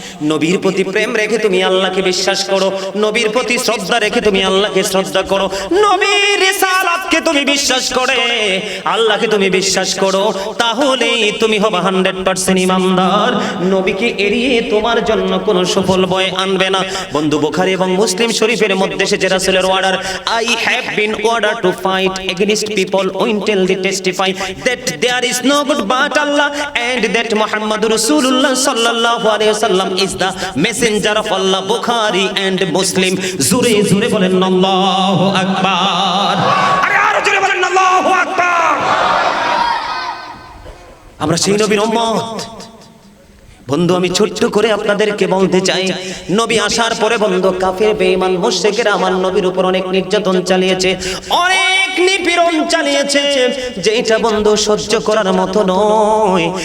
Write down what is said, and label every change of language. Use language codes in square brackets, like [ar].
[bn] নবীর প্রতি প্রেম রেখে তুমি আল্লাহকে বিশ্বাস করো, নবীর প্রতি শ্রদ্ধা রেখে তুমি আল্লাহকে শ্রদ্ধা করো, নবীর রিসালাতকে তুমি বিশ্বাস করে আল্লাহকে তুমি বিশ্বাস করো, তাহলেই তুমি হবে 100% ইমানদার। নবীকে এড়িয়ে তোমার জন্য কোনো সফল বয় আনবে না। বন্ধু, বুখারী এবং মুসলিম শরীফের মধ্যে এসেছে রাসূলের order, [en] I have been ordered to fight against people until they testify that there is no God but Allah and that Muhammad Rasulullah sallallahu alaihi wasallam is the messenger of Allah. Bukhari and Muslim। [bn] জোরে জোরে বলেন আল্লাহু আকবার, আরে আরো জোরে বলেন আল্লাহু আকবার। আমরা সেই নবীর উম্মত। বন্ধু, আমি ছোট্ট করে আপনাদেরকে বলতে চাই, নবী আসার পরে বন্ধু কাফের বেঈমান মুশরিকেরা আমার নবীর উপর অনেক নির্যাতন চালিয়েছে, অনেক নিপীড়ন চালিয়েছে, যেটা বন্ধু সহ্য করার মতো নয়।